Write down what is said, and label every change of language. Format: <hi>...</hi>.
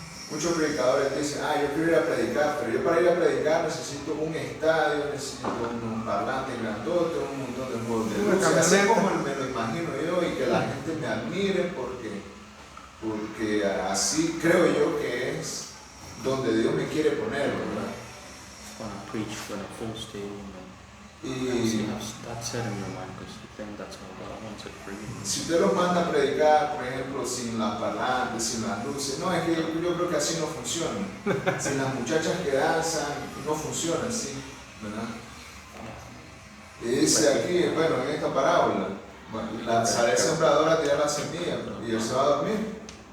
<es>Muchos predicadores dicen, yo quiero ir a predicar, pero yo para ir a predicar necesito un estadio, necesito un parlante grandote, un montón de juegos de luces, así como me lo imagino yo, y que la gente me admire porque así creo yo que es donde Dios me quiere poner, ¿verdad?</es> <en>Want to preach in a full stadium</en> <es>Y</es> <en>you have that set in your mind because you think that's how God wants it for you.</en> <es>si usted los manda a predicar, por ejemplo, sin las parlantes, sin las luces, no, es que yo creo que así no funciona. Sin las muchachas que danzan, no funciona así, ¿verdad? Y dice aquí, bueno, en esta parábola, Bueno, sale el sembrador a tirar la semilla y él se va a dormir.</es>